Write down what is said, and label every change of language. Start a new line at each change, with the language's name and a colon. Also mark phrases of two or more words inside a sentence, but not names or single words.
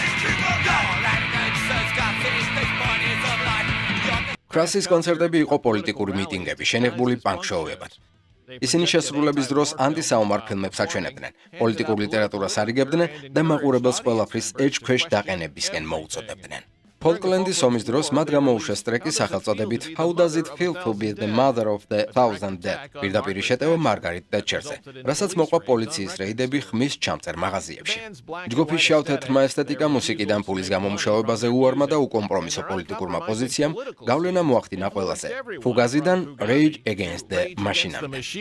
Georgian: Crass-ის კონცერტები იყო პოლიტიკური მიტინგები, შენიღბული პანკ შოუებად. ისინი შესრულების დროს ანტისაომარ ფილმებს აჩვენებდნენ, პოლიტიკურ ლიტერატურას არიგებდნენ და მაყურებელს ყველაფრის ეჭქვეშ დაყენებისკენ მოუწოდებდნენ. Falklands ომის დროს მათ გამოუშვეს ტრეკი სახელწოდებით How Does It Feel to Be the Mother of the Thousand Dead? პირდაპირ შეტევა მარგარიტ ტეტჩერზე, რასაც მოყვა პოლიციის რეიდები ხმის ჩამწერ მაღაზიებში. ჯგუფის შავ-თეთრმა ესთეტიკა მუსიკიდან ფულის გამომუშავებაზე უარმა და უკომპრომისო პოლიტიკურმა პოზიციამ გავლენა მოახდინა ყველაზე, Fugazi-დან Rage Against the Machine-მდე.